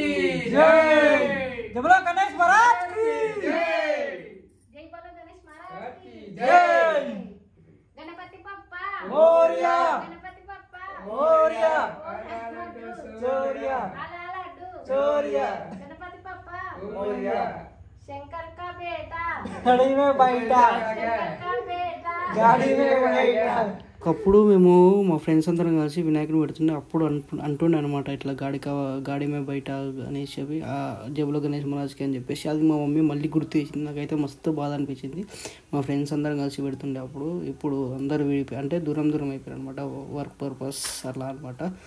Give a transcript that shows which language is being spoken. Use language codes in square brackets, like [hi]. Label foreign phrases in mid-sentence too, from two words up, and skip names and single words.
[hi] जय, जय बोलो गणेश महाराज की जय, जय बोलो गणेश महाराज की जय, गणपति बप्पा मोरया, गणपति बप्पा मोरया, चोरिया चोरिया, गणपति बप्पा मोरया, शंकर का बेटा गाड़ी में बैठा, शंकर का बेटा गाड़ी में बैठा. [te] ఒకప్పుడు మేము మా ఫ్రెండ్స్ అందరం కలిసి వినాయకుని పెడుతుండే, అప్పుడు అంటుండే అనమాట ఇట్లా గాడి మీద బయట అనేసి చెప్పి ఆ జేబులో గణేష్ మహారాజ్కి అని చెప్పేసి. అది మా మమ్మీ మళ్ళీ గుర్తు చేసింది. నాకైతే మస్తు బాధ అనిపించింది. మా ఫ్రెండ్స్ అందరం కలిసి పెడుతుండే అప్పుడు. ఇప్పుడు అందరు విడిపోయి అంటే దూరం అయిపోయారు అనమాట, [en] work purpose [te] అట్లా అనమాట.